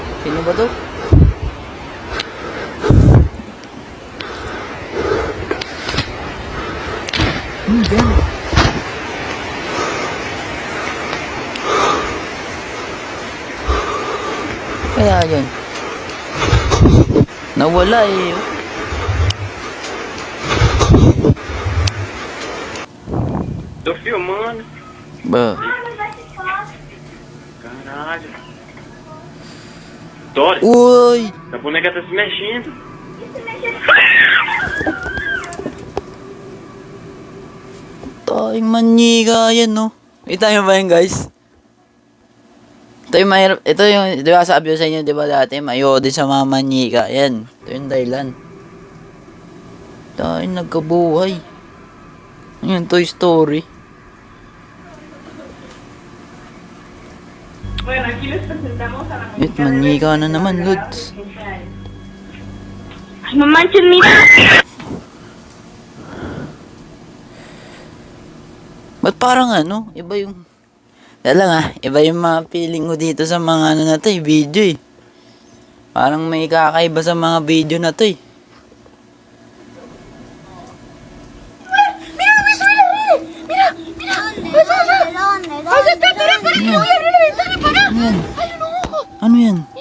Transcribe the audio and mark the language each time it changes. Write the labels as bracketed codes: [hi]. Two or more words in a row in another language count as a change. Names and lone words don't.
[tl] Sino ba to? Yan. Kaya yan. Nawala eh. [pt] Tô filmando. [tl] Ba? [pt] Caralho. Dori, [tl] Uy! [pt] a boneca tá se mexendo. [tl] Tayong manika yan, no? Kita nyo ba yun, guys? Ito yung mahirap. Ito yung, di ba sabi ko sa inyo, di ba dati, mayo din sa mga manika. Yan. Ito yung dahilan. Tayong nagkabuhay. Yan, Toy Story. [es] Bueno, aquí les presentamos a la [tl] Wait, manika na naman, Lods. [es] Ay, no manches, mira. [tl] Ba't parang ano, iba yung... Iba yung mga feeling ko dito sa mga ano na to eh, video eh. Parang may kakaiba sa mga video na to eh. Ano yan?